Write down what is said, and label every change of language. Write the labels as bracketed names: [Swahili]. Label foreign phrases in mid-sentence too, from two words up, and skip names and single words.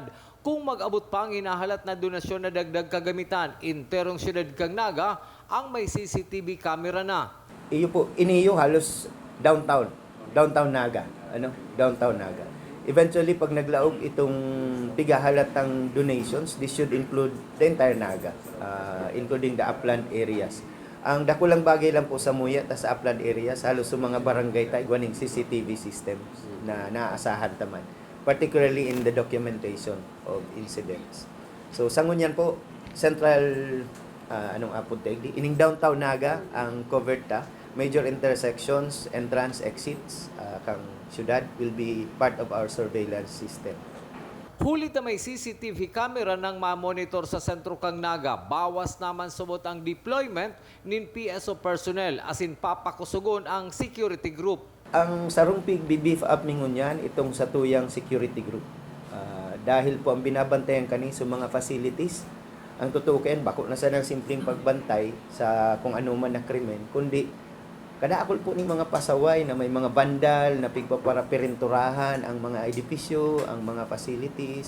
[Bikol] Kung mag-abot pa ang hinahalat na donasyon na dagdag kagamitan, interong siyudad kang Naga ang may [English] CCTV camera [Bikol] na. Iyo po, iniyo halos downtown Naga, downtown Naga. [English] Eventually, [Bikol] pag naglaog itong tigahalatang [English] donations, this should include the entire Naga, including the upland areas. [Bikol] Ang dakulang bagay lang po sa Muyat at sa [English] upland areas, [Bikol] halos sa mga barangay tayo, gawaning [English] CCTV systems [Bikol] na naaasahan taman, [English] particularly in the documentation of incidents. So, [Bikol] sangon yan po, [English] central, ining downtown Naga, ang covered ta, major intersections, entrance, exits, [Bikol] kang syudad [English] will be part of our surveillance system. [Bikol] Huli na may [English] CCTV camera [Bikol] nang ma-monitor sa sentro kang Naga, bawas naman subot ang deployment nin [English] PSO personnel [Bikol] asin papakusugon ang [English] security group. [Bikol] Ang sarumpig bibif up ningon yan itong sa tuyang [English] security group. [Bikol] Dahil po ang binabantayan kani sa mga facilities, ang tutukin, bako na sa ng simpleng pagbantay sa kung ano man na krimen, kundi kadaakol po ng mga pasaway na may mga bandal na pigpaparapirinturahan ang mga edipisyo, ang mga facilities.